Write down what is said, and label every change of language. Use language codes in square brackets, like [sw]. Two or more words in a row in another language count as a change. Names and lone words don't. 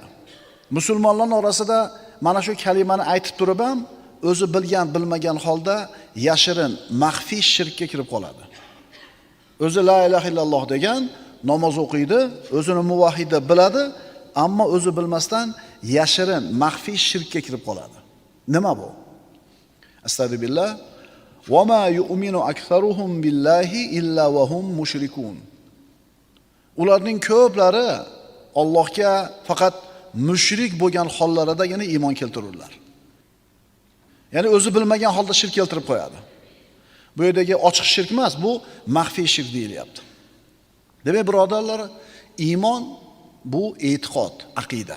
[uz] Musulmonlar orasida mana shu kalimani aytib turib ham o'zi bilgan, bilmagan holda yashirin, maxfiy shirkka kirib qoladi. O'zi [ar] لا إله إلا الله [uz] degan, namoz o'qiydi, o'zini muvahhid deb biladi, ammo o'zi bilmasdan yashirin, maxfiy shirkka kirib qoladi. Nima bu? Astagfirullah. [ar] وما يؤمن أكثرهم بالله إلا وهم مشركون. [uz] Ularning ko'plari Allohga faqat mushrik bo'lgan hollaridagina iymon keltirurlar. Ya'ni o'zi bilmagan holda shirk keltirib qo'yadi. Bu yerdagi ochiq shirk emas, bu maxfiy shirk deyilyapti. Demak, birodarlar, iymon bu e'tiqod, aqida.